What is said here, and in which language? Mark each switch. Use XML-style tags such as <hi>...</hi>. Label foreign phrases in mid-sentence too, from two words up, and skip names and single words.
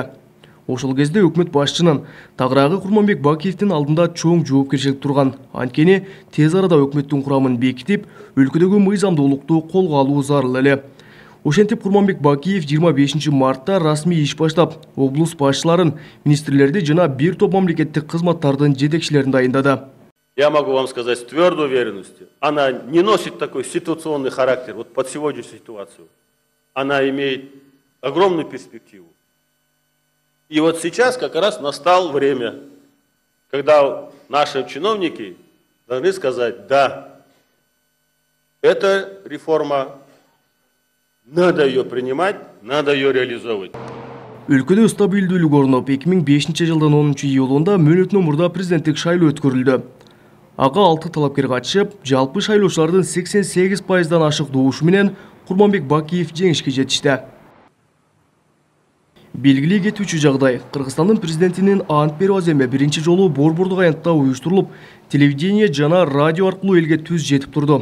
<ky>Ошол кезде өкмөт башчынын Тагыраагы Курманбек Бакиевдин алдында чоң жоопкерчилик турган. Анткени тез арада өкмөттүн курамын бекитип, өлкөдөгү мыйзамдуулукту колго алуу зарыл эле. Ошентип Курманбек Бакиев 25 мартта расмий иш баштап, облус башчыларын, министрлерди жана бир топ мамлекеттик кызматтардын жетекчилерин дайындады.</ky> <ru>Я могу вам сказать с твердой уверенностью, она не носит такой ситуационный характер вот под сегодняшнюю ситуацию. Она имеет огромную перспективу. И вот сейчас как раз настало время, когда наши чиновники должны сказать: да, эта реформа, надо ее принимать, надо ее реализовывать.</ru> <ky>Өлкөдө стабилдүүлүк орноп, 2005-жылдын 10-июлунда мөөнөтүнөн мурда президенттик шайлоо өткөрүлдү. Ага 6 талапкер катышып, жалпы шайлоочулардын 88%дан ашык добушу менен Курманбек Бакиев жеңишке жетишти. Белгилей кетүүчү жагдай, Кыргызстандын президентинин ант берүү аземи биринчи жолу борбордук аянтта уюштурулуп, телевидение жана радио аркылуу элге түз жетип турду.</ky>